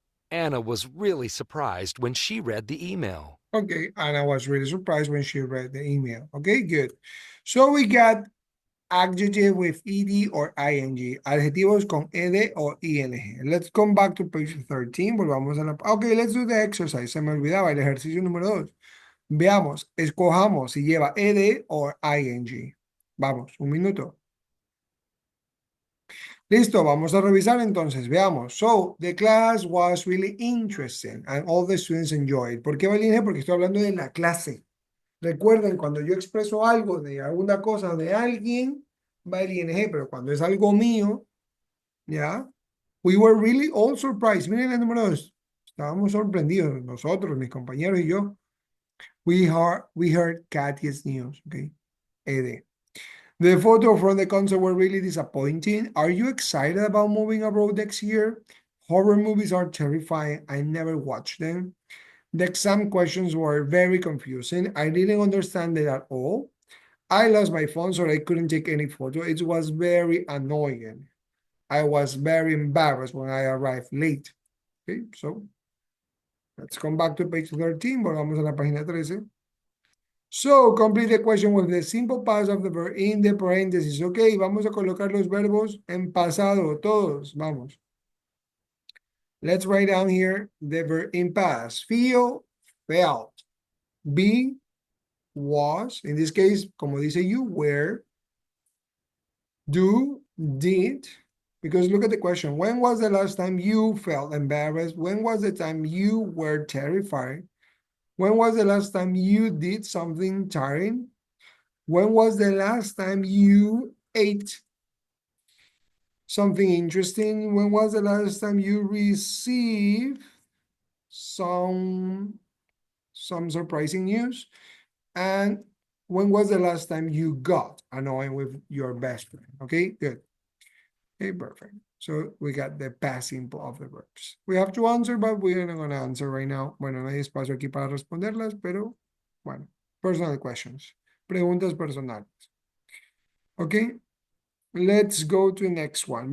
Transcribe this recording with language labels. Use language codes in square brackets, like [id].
[en] Anna was really surprised when she read the email. Okay, and I was really surprised when she read the email. Okay, good. So we got adjective with ed or ing, [es] adjetivos con ed o ing. [en] Let's come back to page 13. [es] Volvamos a la. [en] Okay, let's do the exercise. [es] Se me olvidaba el ejercicio número 2. Veamos, escojamos si lleva ed o ing. Vamos, un minuto. Listo, vamos a revisar entonces, veamos. [en] So, the class was really interesting and all the students enjoyed. [es] ¿Por qué va el ING? Porque estoy hablando de la clase. Recuerden, cuando yo expreso algo de alguna cosa de alguien, va el ING, pero cuando es algo mío, ¿ya? [en] We were really all surprised. [es] Miren el número 2. Estábamos sorprendidos, nosotros, mis compañeros y yo. [en] We heard Kathy's news, okay? ED. The photo from the concert were really disappointing. Are you excited about moving abroad next year? Horror movies are terrifying. I never watched them. The exam questions were very confusing. I didn't understand it at all. I lost my phone, so I couldn't take any photo. It was very annoying. I was very embarrassed when I arrived late. Okay, so let's come back to page 13. [es] Volvamos a la página 13. [en] So, complete the question with the simple past of the verb in the parentheses. [es] Ok, vamos a colocar los verbos en pasado, todos, vamos. [en] Let's write down here the verb in past. Feel, felt. Be, was. In this case, [es] como dice [en] you, were. Do, did. Because look at the question. When was the last time you felt embarrassed? When was the time you were terrified? When was the last time you did something tiring? When was the last time you ate something interesting? When was the last time you received some surprising news? And when was the last time you got annoyed with your best friend? Okay, good. Okay, perfect. So we got the past simple of the verbs. We have to answer, but we're not going to answer right now. [es] Bueno, no hay espacio aquí para responderlas, pero bueno, [en] personal questions. [es] Preguntas personales. [en] Okay, let's go to the next one.